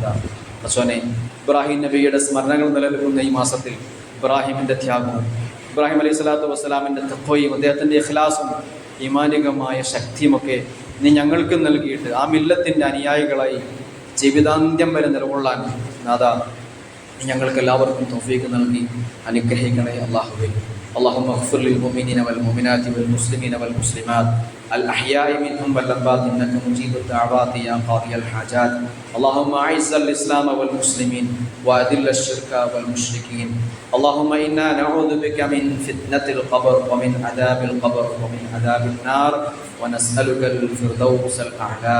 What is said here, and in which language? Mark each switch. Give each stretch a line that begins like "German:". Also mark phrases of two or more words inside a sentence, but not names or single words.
Malayalam: കുറച്ചോനെ, ഇബ്രാഹിം നബിയുടെ സ്മരണകൾ നിലനിൽക്കുന്ന ഈ മാസത്തിൽ ഇബ്രാഹിമിൻ്റെ ത്യാഗവും, ഇബ്രാഹിം
Arabic: عليه الصلاة
Malayalam: വസ്സലാമിൻ്റെ തഖ്വയും, അദ്ദേഹത്തിൻ്റെ ഇഖ്ലാസും ഈമാനികമായ ശക്തിയുമൊക്കെ നീ ഞങ്ങൾക്ക് നൽകിയിട്ട് ആ മില്ലത്തിൻ്റെ അനുയായികളായി ജീവിതാന്ത്യം വരെ നിലകൊള്ളാൻ നാഥ നീ ഞങ്ങൾക്ക് എല്ലാവർക്കും തൗഫീഖ് നൽകി അനുഗ്രഹിക്കണേ അല്ലാഹുവേ.
Arabic: اللهم اغفر للمؤمنين والمؤمنات والمسلمين والمسلمات الأحياء منهم والأموات إنك مجيب الدعوات يا قاضي الحاجات. اللهم أعز الإسلام والمسلمين وأذل الشرك والمشركين. اللهم إنا نعوذ بك من فتنة القبر ومن عذاب القبر ومن عذاب النار ونسألك الفردوس الأعلى.